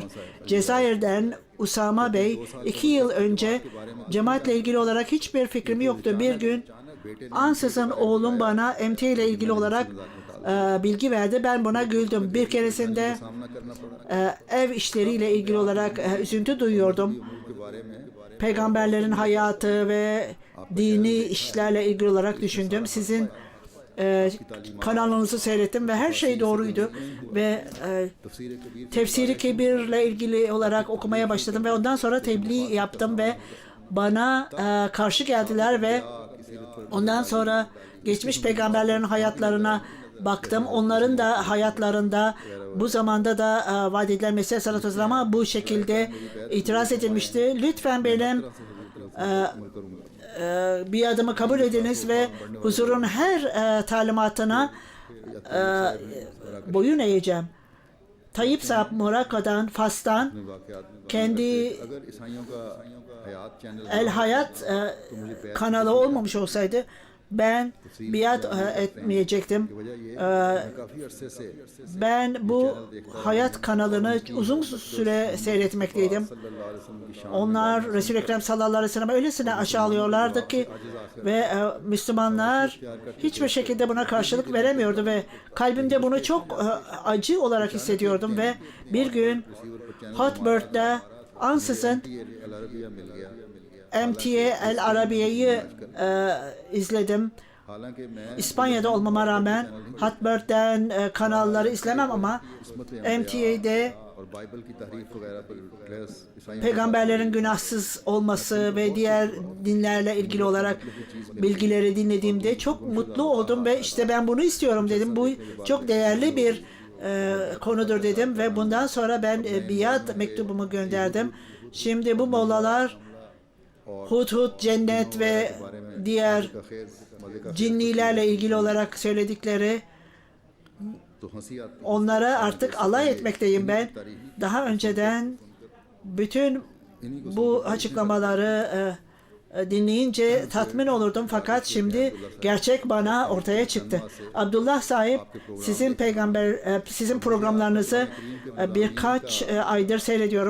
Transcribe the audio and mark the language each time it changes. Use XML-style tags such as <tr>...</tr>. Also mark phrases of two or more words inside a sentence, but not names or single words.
<tr>Cezayir'den Usama Bey 2 yıl önce cemaatle ilgili olarak hiçbir fikrim yoktu. Bir gün ansızın oğlum bana MT ile ilgili olarak bilgi verdi. Ben buna güldüm. Bir keresinde ev işleriyle ilgili olarak üzüntü duyuyordum.</tr> <ur>کے بارے میں</ur> <tr>Peygamberlerin hayatı ve dini işlerle ilgili olarak düşündüm. Sizin kanalınızı seyrettim ve her şey doğruydu ve</tr> <ur>تفسیر کبیر</ur> <tr>Tefsiri Kebir'le ilgili olarak okumaya başladım ve ondan sonra tebliğ yaptım ve bana karşı geldiler ve ondan sonra geçmiş peygamberlerin hayatlarına baktım. Onların da hayatlarında bu zamanda da vaat edilen Mesih</tr> <ar>عليه الصلاة والسلام</ar> <tr>bu şekilde itiraz edilmişti. Lütfen benim bir adımı kabul ediniz ve huzurun her talimatına boyun eğeceğim. Tayyip Saab Moraka'dan, Fas'tan kendi</tr> <ur>اگر عیسائیوں کا حیات چینل</ur> <tr>El Hayat kanalı olmamış olsaydı ben biat etmeyecektim.</tr> <ur>کافی عرصے سے</ur> <tr>Ben bu hayat kanalını uzun süre seyretmekteydim.</tr> <ar>صلى الله عليه وسلم</ar> <ur>کی شان</ur> <tr>Onlar Resul-i Ekrem</tr> <ar>صلى الله عليه وسلم</ar> <tr>öylesine aşağılıyorlardı ki ve Müslümanlar hiçbir şekilde buna karşılık veremiyordu ve kalbimde bunu çok acı olarak hissediyordum ve bir gün Hotbird'de ansızın</tr> <ur>العربیہ مل گیا</ur> <tr>MTA El Arabiye'yi izledim.</tr> <ur>حالانکہ میں</ur> <tr>İspanya'da olmama rağmen Hotbird'den kanalları izlemem ama MTA'de</tr> <ur>اور بائبل کی تحریف وغیرہ پر کلاس عیسائیوں</ur> <tr>peygamberlerin günahsız olması ve diğer dinlerle ilgili olarak bilgileri dinlediğimde çok mutlu oldum ve işte ben bunu istiyorum dedim. Bu çok değerli bir konudur dedim ve bundan sonra ben biat mektubumu gönderdim. Şimdi bu mollalar Hudhud, cennet ve diğer</tr> <ur>کا خیر مزے کا</ur> <tr>cinnilerle ilgili olarak söyledikleri</tr> <ur>تو ہنسی آتی</ur> <tr>onlara artık alay etmekteyim ben. Daha önceden bütün bu açıklamaları dinleyince tatmin olurdum fakat şimdi gerçek bana ortaya çıktı. Abdullah sahip sizin programlarınızı birkaç aydır seyrediyorum.</tr>